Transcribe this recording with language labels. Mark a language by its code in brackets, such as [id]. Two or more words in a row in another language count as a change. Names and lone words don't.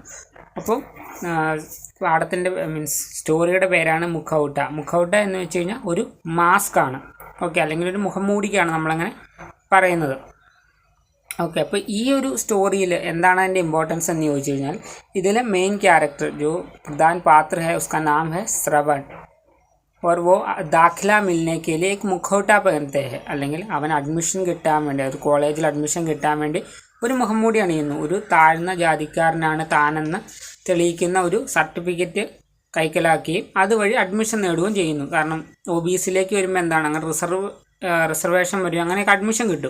[ml] അപ്പോൾ പാഠത്തിൻ്റെ സ്റ്റോറിയുടെ പേരാണ് മുഖൌട്ട. മുഖൌട്ട എന്ന് വെച്ച് കഴിഞ്ഞാൽ ഒരു മാസ്ക് ആണ്. ഓക്കെ, അല്ലെങ്കിൽ ഒരു മുഖംമൂടിക്കാണ് നമ്മളങ്ങനെ പറയുന്നത്. ഓക്കെ, അപ്പോൾ ഈ ഒരു സ്റ്റോറിയിൽ എന്താണ് അതിൻ്റെ ഇമ്പോർട്ടൻസ് എന്ന് ചോദിച്ചു കഴിഞ്ഞാൽ, ഇതിലെ മെയിൻ ക്യാരക്ടർ [hi] जो प्रधान पात्र है उसका नाम है श्रवण और वो दाखिला मिलने के लिए एक मुखौटा पहनते हैं. [ml] അല്ലെങ്കിൽ അവൻ അഡ്മിഷൻ കിട്ടാൻ വേണ്ടി, ഒരു കോളേജിൽ അഡ്മിഷൻ കിട്ടാൻ വേണ്ടി ഒരു മുഖംമൂടി അണിയുന്നു. ഒരു താഴ്ന്ന ജാതിക്കാരനാണ് താനെന്ന് തെളിയിക്കുന്ന ഒരു സർട്ടിഫിക്കറ്റ് കൈക്കലാക്കുകയും അതുവഴി അഡ്മിഷൻ നേടുകയും ചെയ്യുന്നു. കാരണം OBCയിലേക്ക് വരുമ്പോൾ എന്താണ്, അങ്ങനെ റിസർവേഷൻ വരും, അങ്ങനെയൊക്കെ അഡ്മിഷൻ കിട്ടും.